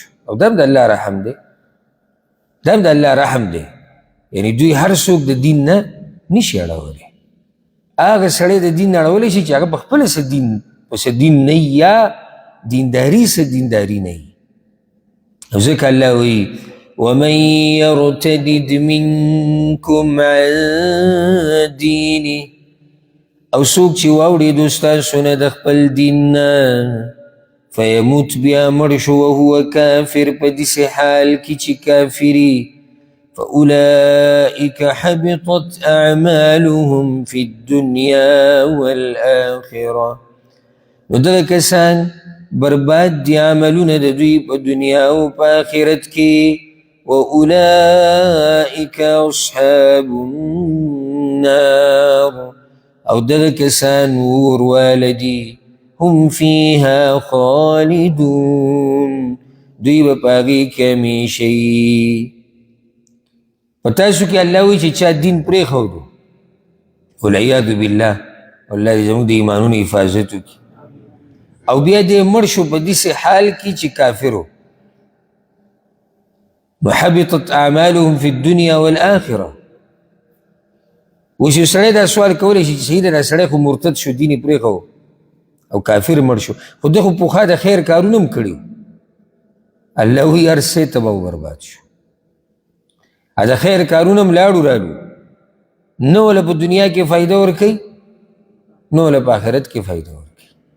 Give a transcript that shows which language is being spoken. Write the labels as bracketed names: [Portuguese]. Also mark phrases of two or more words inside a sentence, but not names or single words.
[Pashto] او دا هم د الله رحم دی، دا هم د الله رحم دی. یعنی دوی هر څوک د دین نه نشي اړولی. هغه سړی د دین نه اړولی شي چې هغه په خپله څه دین پسې دین نه یا دینداري څه دینداري نه وي. او ځکه الله وایي [Arabic] ومن يرتدد منكم عن دینه، [Pashto] او څوک چې واوړېدو ستاسو نه د خپل دین نه فیموت بیا مړ شو [Arabic] وهو کافر، [Pashto] په داسې حال کې چې کافري، [Arabic] فأولئك حبطت أعمالهم في الدنيا والآخرة، [Pashto] نو دغه کسان برباد دي عملونه د دوی په دنیا او په آخرت کې. [Arabic] وأولئك أصحاب النار، [Pashto] او دغه کسان اور والدي [Arabic] هم فيها خالدون، [Pashto] دوی به په هغې کې همیشه وي. په تاسو کې الله وایي چې چا دین پرېښودو [Arabic] والعیاذ بالله، [Pashto] الله دې زموږ د ایمانونو حفاظت وکړي، او بیا دې مړ شو په داسې حال کې چې کافر و. [Arabic] وحبطت اعمالهم في الدنيا والآخرة. [Pashto] اوس یو سړی دا سوال کولی شي چې صحیح دا سړی خو مرتد شو، دین یې پرېښو او کافر مړ شو، خو ده خو پخوا د خیر کارونه هم کړي. الله وایي هر څه تباه و برباد شو. د خیر کارونه هم لاړو رالو، نه وله په دنیا کې فایده ورکوي نه وله په آخرت کې فایده ورکوي.